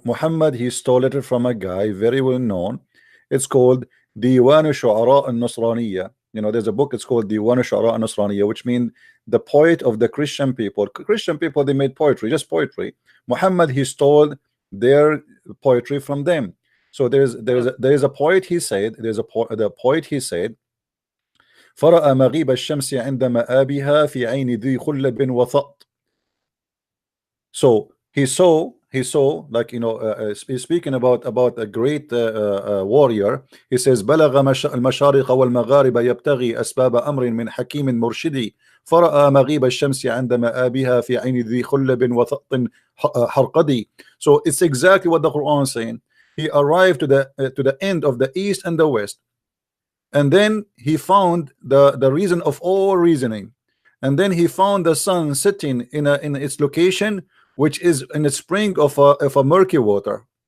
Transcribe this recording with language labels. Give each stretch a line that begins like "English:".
English: Muhammad, he stole it from a guy very well known. It's called Diwan Shu'ara al-Nasraniya. You know, there's a book. It's called Diwan Shu'ara al-Nasraniya, which means the poet of the Christian people. Christian people, they made poetry, just poetry. Muhammad, he stole their poetry from them. So there is a poet. He said the poet. He said.
Arabic: فرأى مغيب الشمس عند مآبها في عين ذي خلب وثأط.
English: So he saw like he's speaking about a great warrior. He says
Arabic: بلغ المشارق والمغارب يبتغي أسباب أمر من حكيم مرشدي فرأى مغيب الشمس عند مآبها في عين ذي خلب وثأط حرقدي.
English: So it's exactly what the Quran is saying. He arrived to the end of the east and the west. And then he found the reason of all reasoning, and then he found the sun sitting in its location, which is in a spring of a murky water.